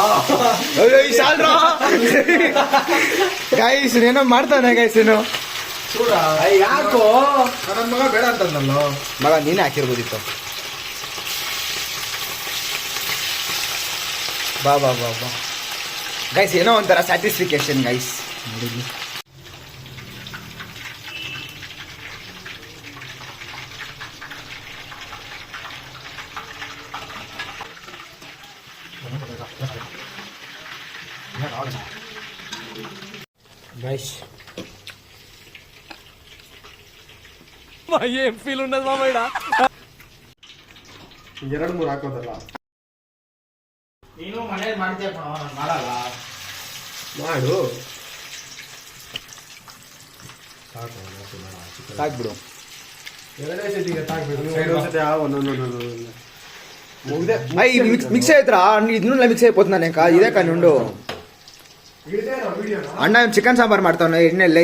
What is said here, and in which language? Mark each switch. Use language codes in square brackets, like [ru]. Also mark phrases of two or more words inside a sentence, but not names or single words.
[kn] ಗೈಸ್ ಏನೋ ಮಾಡ್ತಾನೆ ಗೈಸ್. ಏನು ಯಾಕೋ ನನ್ನ ಮಗ ಬೇಡ ಅಂತಂದಲ್ಲ ಮಗ ನೀನೇ ಹಾಕಿರ್ಬೋದಿತ್ತು. ಬಾ ಬಾ ಬಾ ಬಾ ಗೈಸ್. ಏನೋ ಒಂಥರ ಸ್ಯಾಟಿಸ್ಫಿಕೇಶನ್ ಗೈಸ್. ನೋಡಿದ್ವಿ [te] గైస్ ఏం ఫీల్ ఉండదు మామయ్య. [kn] 2-3 ಹಾಕೋದಲ್ಲ. ನೀನು ಮನೇಲಿ ಮಾಡ್ತೀಯ ಕಣೋ, ನಾನು ಮಾಡಲ್ಲ. ಮಾಡು. ಸಾಕ್ಬಿಡು. ಎರಡೇ ಸತಿಗೆ ತಾಕ್ಬೇಕು. ಮುಗ್ದೆ. ಮಿಕ್ಸ್ ಆಯ್ತಾ ಇದನ್ನೆಲ್ಲ ಮಿಕ್ಸ್ [te] అయిపోతున్నాను ఇంకా ఇదే కానీ ఉండు [kn] ಅಣ್ಣ ಚಿಕನ್ ಸಾಂಬಾರ್ ಮಾಡ್ತಾವನೆ ಎಣ್ಣೆಲ್ಲಿ